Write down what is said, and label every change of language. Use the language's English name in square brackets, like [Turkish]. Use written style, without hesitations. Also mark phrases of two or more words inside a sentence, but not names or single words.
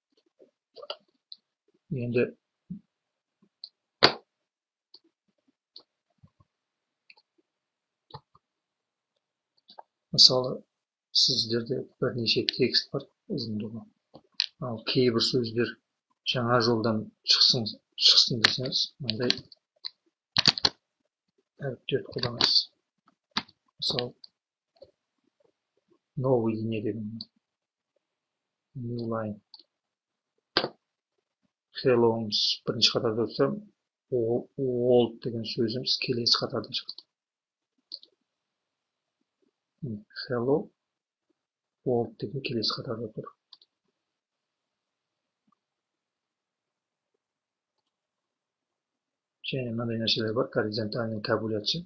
[Kazakh] Енді мысалы, сіздерде бірнеше текст бар, ұзындығы. Ал кейбір сөздер жаңа жолдан шықсын десеңіз, мындай әріптерді қолданасыз. Мысалы, [Russian] новый линия [Kazakh] деген, [English] new line. [Kazakh] Hello'мыз бірінші қатарда тұрса, old деген сөзіміз келесі қатарда шығады. Hello, old деген келесі қатарда тұр. Және мынандай нәрселер бар, [Russian] горизонтальный табуляция.